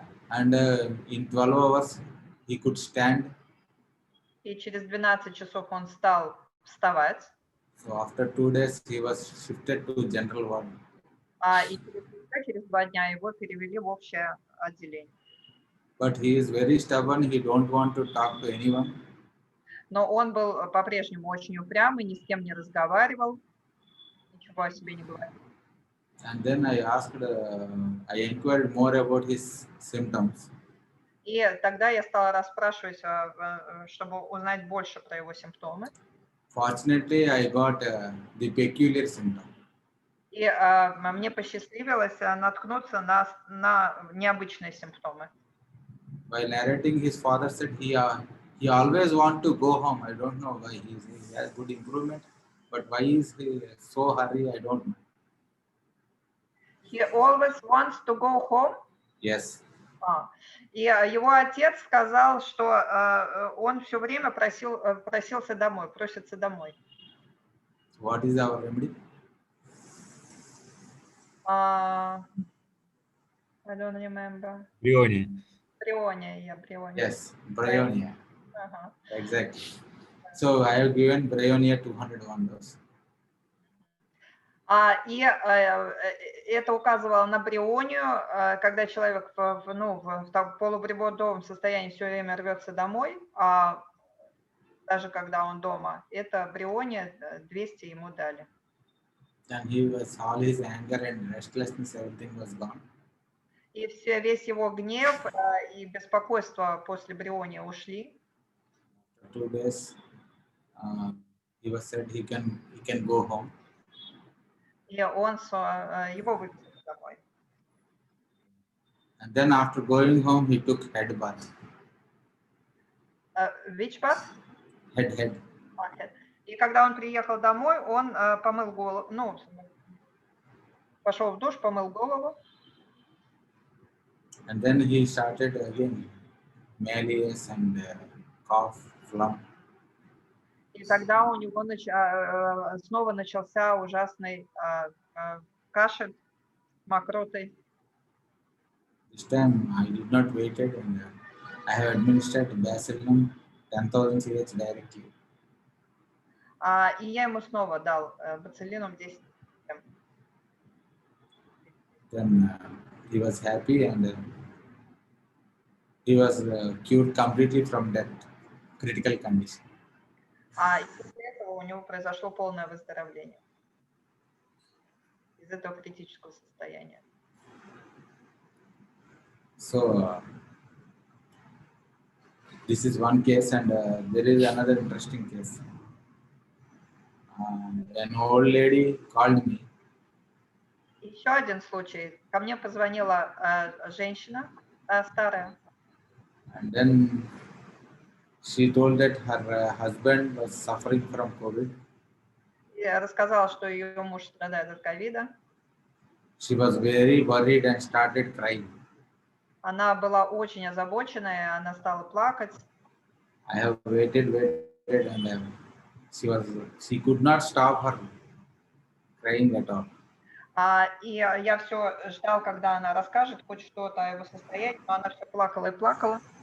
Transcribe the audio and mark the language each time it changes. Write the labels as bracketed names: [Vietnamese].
[English] And in 12 hours he could stand. [Russian] И через 12 часов он стал вставать. [English] So after 2 days he was shifted to general ward. [Russian] И через 2 дня его перевели в общее отделение. [English] But he is very stubborn. He don't want to talk to anyone. [Russian] Но он был по-прежнему очень упрямый, ни с кем не разговаривал, ничего о себе не говорил. [English] And then I inquired more about his symptoms. [Russian] И тогда я стала расспрашивать, чтобы узнать больше про его симптомы. [English] Fortunately, I got the peculiar symptom. [Russian] И мне посчастливилось наткнуться на необычные симптомы. [English] While narrating, his father said he always want to go home. I don't know why he has good improvement, but why is he so hurry? I don't know. He always wants to go home. Yes. [Russian] И его отец сказал, что он все время просился домой, просится домой. [English] What is our remedy? I don't remember. Bryonia. Bryonia. Yes, Bryonia. Exactly. So I have given Bryonia 201 dose. [Russian] И это указывало на брионию, когда человек в полуприбордовом состоянии все время рвется домой, даже когда он дома. Это бриония 200 ему дали. [English] And all his anger and restlessness, everything was gone. [Russian] И весь его гнев и беспокойство после брионии ушли. [English] 2 days, he was said he can go home. [Russian] И его выпустили домой. [English] And then after going home, he took head bath. Which bath? Head. [Russian] И когда он приехал домой, он помыл голову, пошел в душ, помыл голову. [English] And then he started again malaise and cough, phlegm. [Russian] И тогда у него снова начался ужасный кашель, мокротой. [English] This time I did not wait and I have administered bacillum 10,000 CH directly. [Russian] И я ему снова дал боцилинум 10. [English] Then he was happy and he was cured completely from that critical condition. [Russian] И после этого у него произошло полное выздоровление из этого критического состояния. [English] So this is one case, and there is another interesting case. An old lady called me. [Russian] Еще один случай. Ко мне позвонила женщина старая. [English] And then she told that her husband was suffering from COVID. [Russian] И рассказала, что ее муж страдает от ковида. [English] She was very worried and started crying. [Russian] Она была очень озабоченная, она стала плакать. [English] I have waited, and she could not stop her crying at all. [Russian] И я все ждал, когда она расскажет хоть что-то о его состоянии, но она все плакала и плакала.